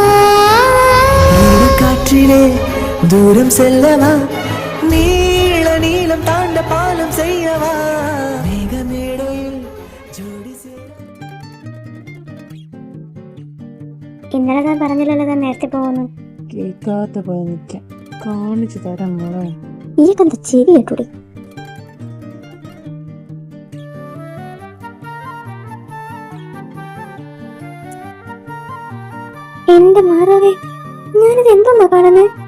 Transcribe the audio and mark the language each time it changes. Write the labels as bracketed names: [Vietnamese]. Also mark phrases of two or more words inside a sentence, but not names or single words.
[Tamil] காற்றிலே தூரம் செல்லவா, நீள நீளம் தாண்ட பாலம் செய்யவா, மேகமேடையில் ஜோடி சேர. [Malayalam] ഇന്നലെ ഞാൻ പറഞ്ഞില്ലല്ലോ ഞാൻ നേരത്തെ പോകുന്നു. കേൾക്കാത്ത പോലെ നിൽക്കാം, കാണിച്ചു തരാം മോളെ. ഈ കണ്ട ചെവി കേട്ടൂടി. എന്റെ മാറാവേ, ഞാനിത് എന്തൊന്നാ കാണുന്നേ?